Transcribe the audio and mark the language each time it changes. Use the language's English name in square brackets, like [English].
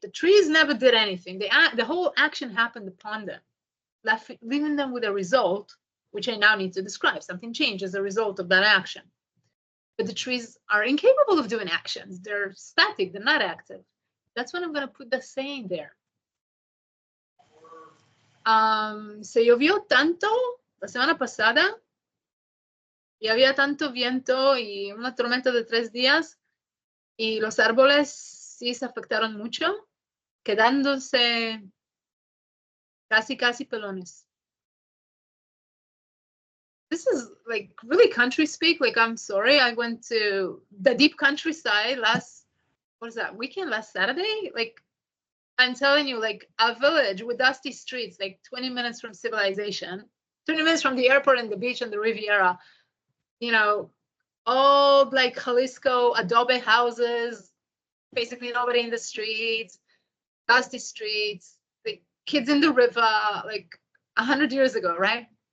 [English] The trees never did anything. The whole action happened upon them, leaving them with a result, which I now need to describe. Something changed as a result of that action. But the trees are incapable of doing actions. They're static, they're not active. That's when I'm going to put the saying there. [Spanish] Se llovió tanto la semana pasada y había tanto viento y una tormenta de 3 días y los árboles sí se afectaron mucho, quedándose casi pelones. [English] This is like really country speak. Like, I'm sorry, I went to the deep countryside last Saturday? Like, I'm telling you, like a village with dusty streets, like 20 minutes from civilization, 20 minutes from the airport and the beach and the Riviera, you know, old like Jalisco adobe houses, basically nobody in the streets, dusty streets, like kids in the river, like 100 years ago, right?